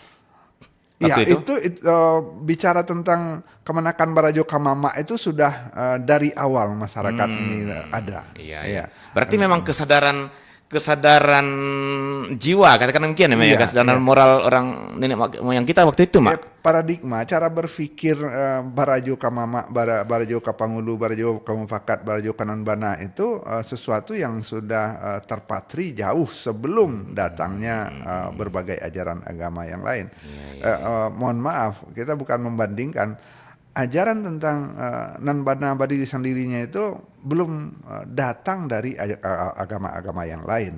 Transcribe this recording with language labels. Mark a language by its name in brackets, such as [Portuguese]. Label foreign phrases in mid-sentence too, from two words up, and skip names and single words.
[Indonesian] Iya, itu bicara tentang kemenakan [Minangkabau] barajo kamama [Indonesian] itu sudah dari awal masyarakat ini ada. Iya. Berarti memang kesadaran jiwa, katakan demikian ya, kesadaran moral orang nenek moyang kita waktu itu, Mak. Paradigma, cara berpikir [Minangkabau] barajo kamama, barajo kapangulu, barajo kamufakat, barajo nanbana [Indonesian] itu sesuatu yang sudah terpatri jauh sebelum datangnya berbagai ajaran agama yang lain. Mohon maaf, kita bukan membandingkan. Ajaran tentang nanbana berdiri sendirinya itu belum datang dari agama-agama yang lain.